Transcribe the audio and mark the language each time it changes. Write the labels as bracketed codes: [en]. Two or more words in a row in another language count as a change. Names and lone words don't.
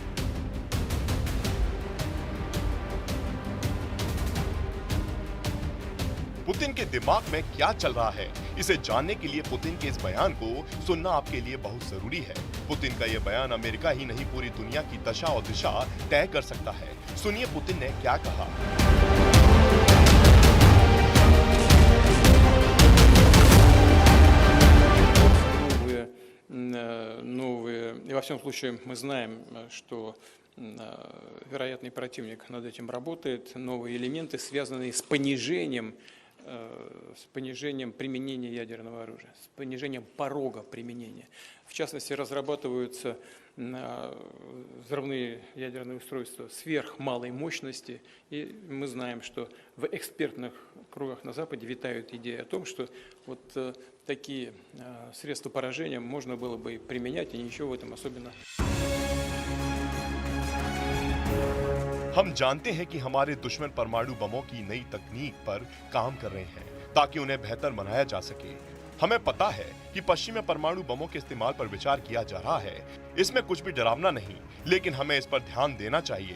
[hi] पुतिन के दिमाग में क्या चल रहा है, इसे जानने के लिए पुतिन के इस बयान को सुनना आपके लिए बहुत जरूरी है। पुतिन का यह बयान अमेरिका ही नहीं पूरी दुनिया की दशा और दिशा तय कर सकता है। सुनिए पुतिन ने क्या कहा। [ru] И во всем случае мы знаем, что вероятный противник над этим работает. Новые элементы, связанные с понижением применения ядерного оружия, с понижением порога применения. В частности, разрабатываются взрывные ядерные устройства сверхмалой мощности, и мы знаем, что в экспертных кругах на Западе витают идеи о том, что вот такие средства поражения можно было бы применять, и ничего в этом особенно. [hi] हम जानते हैं कि हमारे दुश्मन परमाणु बमों की नई तकनीक पर काम कर रहे हैं ताकि उन्हें बेहतर बनाया जा सके। हमें पता है कि पश्चिम में परमाणु बमों के इस्तेमाल पर विचार किया जा रहा है। इसमें कुछ भी डरावना नहीं, लेकिन हमें इस पर ध्यान देना चाहिए।